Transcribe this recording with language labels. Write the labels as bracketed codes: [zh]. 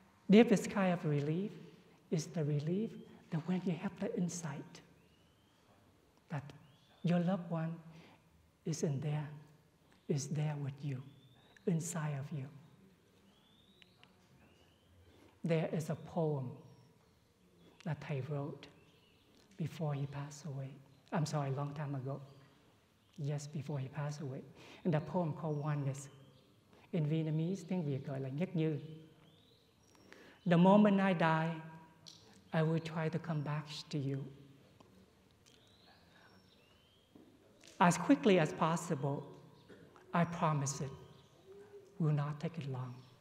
[en] Deepest kind of relief is the relief that when you have the insight that your loved one is in there, is there with you, inside of you. There is a poem that Thich wrote before he passed away. I'm sorry, a long time ago. Just before he passed away. And the poem called Oneness. In Vietnamese, [vi] tiếng Việt gọi là nhất như. [en] The moment I die, I will try to come back to you. As quickly as possible, I promise it will not take it long.